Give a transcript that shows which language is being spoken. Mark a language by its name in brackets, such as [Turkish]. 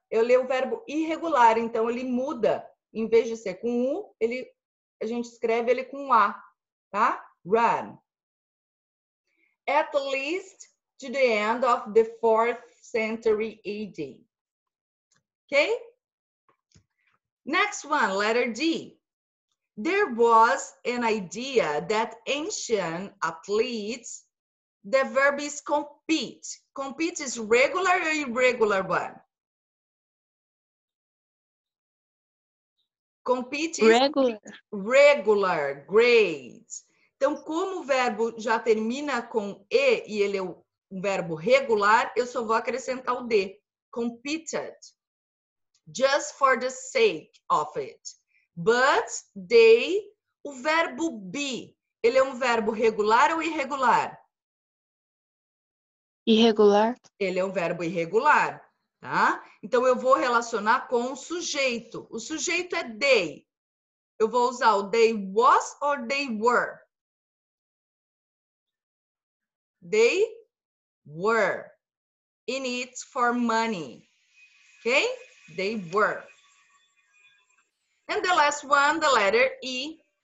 [Portuguese] Eu leio o verbo irregular, então ele muda. Em vez de ser com U, a gente escreve ele com A, tá? [English] Run. At least to the end of the 4th century AD. Okay? Next one, letter D. There was an idea that ancient athletes, the verb is compete. Compete is regular or irregular one? Compete is Regular. regular, great. [Portuguese] Então, como o verbo já termina com E e ele é um verbo regular, eu só vou acrescentar o D. Competed. [English] Just for the sake of it. But they, [Portuguese] o verbo be, ele é um verbo regular ou irregular? Irregular. Ele é um verbo irregular, tá? Então, eu vou relacionar com o sujeito. O sujeito é they. Eu vou usar o [English] they was or they were? They were in it for money. Okay? They were. And the last one, the letter E.